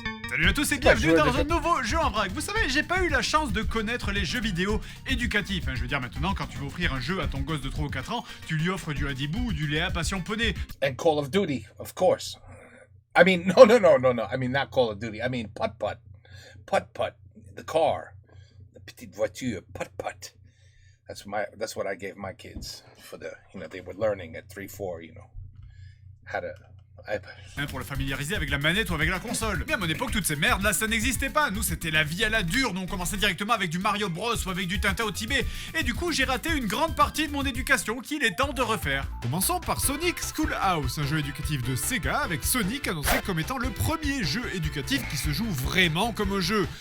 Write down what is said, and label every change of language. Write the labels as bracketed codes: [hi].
[fr] Salut à tous et bienvenue dans un nouveau jeu en vrac. Vous savez, j'ai pas eu la chance de connaître les jeux vidéo éducatifs. Je veux dire, maintenant, quand tu veux offrir un jeu à ton gosse de 3 ou 4 ans, tu lui offres du Hadibou ou du Léa Passion Poney. [en] And Call of Duty, of course. I mean, no. I mean, not Call of Duty. I mean, putt-putt. Putt-putt. The car. The petite voiture. Putt-putt. That's what I gave my kids for the, they were learning at 3-4, how to... [fr] Pour le familiariser avec la manette ou avec la console. Mais à mon époque, toutes ces merdes là, ça n'existait pas. Nous, c'était la vie à la dure. Nous, on commençait directement avec du Mario Bros ou avec du Tintin au Tibet. Et du coup, j'ai raté une grande partie de mon éducation qu'il est temps de refaire. Commençons par Sonic Schoolhouse, un jeu éducatif de Sega avec Sonic annoncé comme étant le premier jeu éducatif qui se joue vraiment comme un jeu.